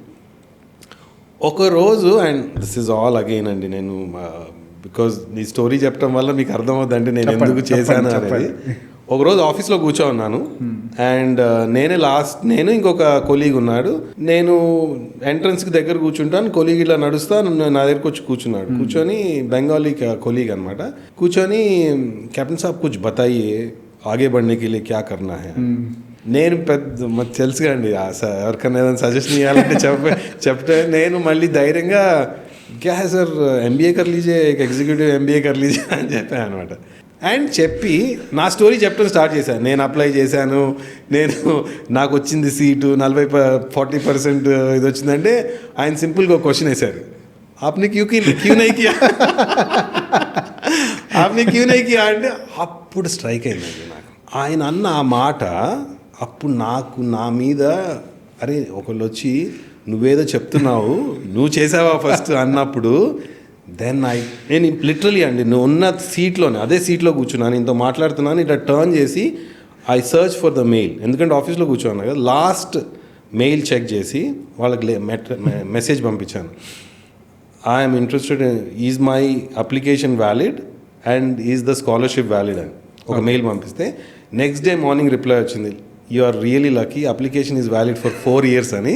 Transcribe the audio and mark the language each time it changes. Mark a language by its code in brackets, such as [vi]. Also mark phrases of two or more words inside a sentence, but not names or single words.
[te] ఒకరోజు [en] and this is all again [te] అండి, నేను బికాజ్ ఈ స్టోరీ చెప్పడం వల్ల మీకు అర్థమవుతుందంటే నేను ఎందుకు చేశాను అనేది. ఒకరోజు ఆఫీస్లో కూర్చో ఉన్నాను అండ్ నేను ఇంకొక కొలీగ్ ఉన్నాడు. నేను ఎంట్రన్స్కి దగ్గర కూర్చుంటాను, కొలీగ్ ఇలా నడుస్తాను, నా దగ్గరకు వచ్చి కూర్చున్నాడు. కూర్చొని బెంగాలీ కొలీగ్ అనమాట. [hi] కూర్చొని कैप्टन साब कुछ बताइये आगे बढ़ने के लिए क्या करना है. [te] నేను మాకు తెలుసుగా అండి, ఎవరికన్నా ఏదైనా సజెషన్ ఇవ్వాలంటే చెప్తే నేను మళ్ళీ ధైర్యంగా [hi] क्या है सर एमबीए कर लीजिए, एग्जीक्यूटिव एमबीए कर लीजिए [te] అని చెప్పాను అనమాట. అండ్ చెప్పి నా స్టోరీ చెప్పడం స్టార్ట్ చేశాను. నేను అప్లై చేశాను, నాకు వచ్చింది సీటు, 40% ఇది వచ్చిందంటే ఆయన సింపుల్గా ఒక క్వశ్చన్ వేశారు, [hi] आपने क्यों नहीं किया आपने क्यों नहीं किया [te] అంటే అప్పుడు స్ట్రైక్ అయిందండి నాకు. ఆయన అన్న ఆ మాట అప్పుడు నా మీద అరే ఒకళ్ళు వచ్చి నువ్వేదో చెప్తున్నావు, నువ్వు చేసావా ఫస్ట్ అన్నప్పుడు నేను లిటరలీ అండి, నువ్వు ఉన్న సీట్లోనే అదే సీట్లో కూర్చున్నాను, ఇంత మాట్లాడుతున్నాను, ఇట్లా టర్న్ చేసి [en] I search for the mail, [te] ఎందుకంటే ఆఫీస్లో కూర్చున్నాను కదా, [en] last mail check [te] చేసి వాళ్ళకి మెసేజ్ పంపించాను, [en] I'm interested, is my application valid and is the scholarship valid [te] అని ఒక మెయిల్ పంపిస్తే [en] next day morning reply [te] వచ్చింది, [en] you are really lucky, application is valid for 4 years [te] అని.